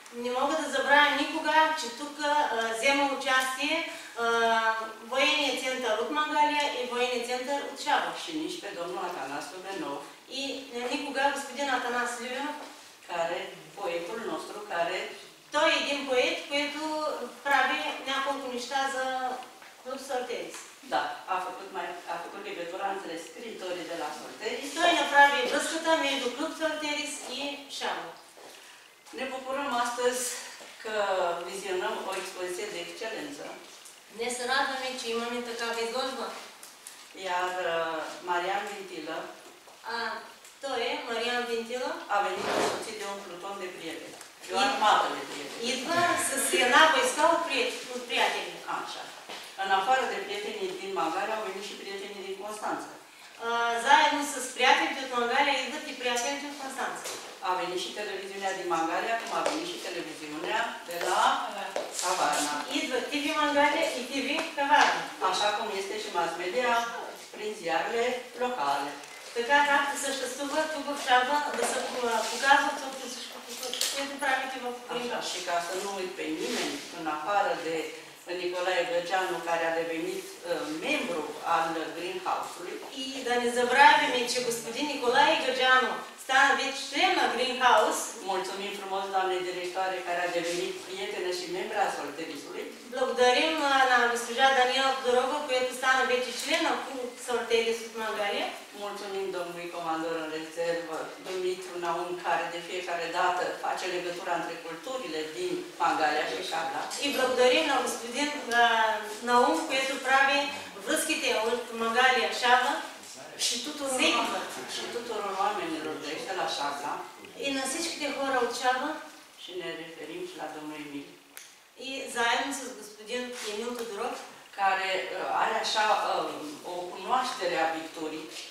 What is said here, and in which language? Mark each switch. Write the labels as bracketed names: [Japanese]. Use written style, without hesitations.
[Bulgarian] Не мога да забравя никога, че тук взема участие военния център от Мангалия и военния център от Шаба. [Romanian] Și nici pe domnul Atanas Lubenov, [Bulgarian] И никога господин Атанас Люев, [Romanian] care, poetul nostru, care [Bulgarian] той е един поет, който прави няколко неща за Клуб Солтерис. [Romanian] da, a făcut legătura între scriitorii de la Solteris. [Bulgarian] Той направи връзката между Клуб Солтерис и Шаба. [Romanian] Ne bucurăm astăzi că vizionăm o expoziție de excelență, [Bulgarian] Днес се радваме, че имаме такава изложба. [Romanian] iar Marian Vintilă [Bulgarian] Той е Мариан Вентила. [Romanian] a venit însoțit de un pluton de prieteni, de o armată de prieteni. [Bulgarian] Идва с една войска от приятели. [Romanian] Așa. În afară de prietenii din Magalia, au venit și prietenii din Constanța. [Bulgarian] Заедно с приятелите от Мангалия идват и приятелите от Констанца. [Romanian] A venit și televiziunea din Magalia, cum a venit și televiziunea de la Cavarna. [Bulgarian] Идват TV Мангалия и TV Каварна. [Romanian] Așa cum este și mass media prin ziarele locale. [Bulgarian] Така както съществува тук в Шаба да се показва всичко, което правите в [Romanian] Așa, [Bulgarian] Крим. [Romanian] și ca să nu uit pe nimeni, în afară de Nicolae Găgeanu, care a devenit membru al Greenhouse-ului. [Bulgarian] И да не забравяме, че господин Николай Гаджанов стана вече член на Greenhouse. [Romanian] Mulțumim frumos, doamne directoare, care a devenit prietenă și membra a Solterisului. [Bulgarian] Благодарим на госпожа Даниела Тодорова, която стана вече член на Клуб Солтерис от Мангалия. [Romanian] Mulțumim domnului comandor în rezervă, Dumitru Naum, care de fiecare dată face legătura între culturile din Mangalia și Șabla. [Bulgarian] И благодарим на господин Наум, който прави връзките от Мангалия Шаба. [Romanian] Și tuturor la Șabla [Bulgarian] И на всичките хора от Шабла, [Romanian] și ne referim și la domnul Emil, [Bulgarian] и заедно с господин Емил Тодоров, [Romanian] care are așa o cunoaștere a victoriei.